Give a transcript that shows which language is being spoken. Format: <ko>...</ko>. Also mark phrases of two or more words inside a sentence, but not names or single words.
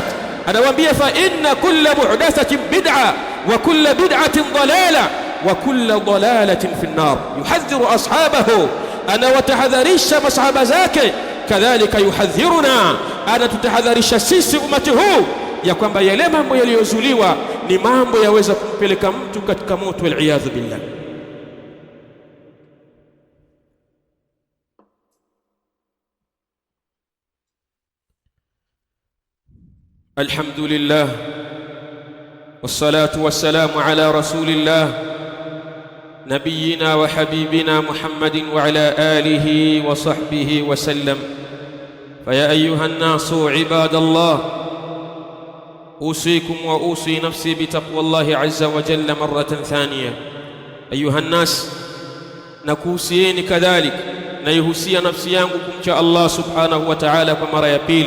<ar>Anawaambia, فإن كل محدثة بدعة وكل بدعة ضلالة وكل ضلالة في النار. يحذر أصحابه,</ar> <sw>anawatahadharisha masahaba zake. Kadhalika yuhadhiruna, anatutahadharisha sisi umati huu ya kwamba yale mambo yaliyozuliwa ni mambo yaweza kumpeleka mtu katika moto,</sw> <ar>والعياذ بالله. الحمد لله والصلاة والسلام على رسول الله نبينا وحبيبنا محمد وعلى آله وصحبه وسلم. فيا أيها الناس عباد الله أوصيكم وأوصي نفسي بتقوى الله عز وجل مرة ثانية. أيها الناس,</ar> <sw>nakuhusieni kadhalik, naihusia nafsi yangu kumcha Allah subhanahu wa ta'ala kwa mara ya pili.</sw>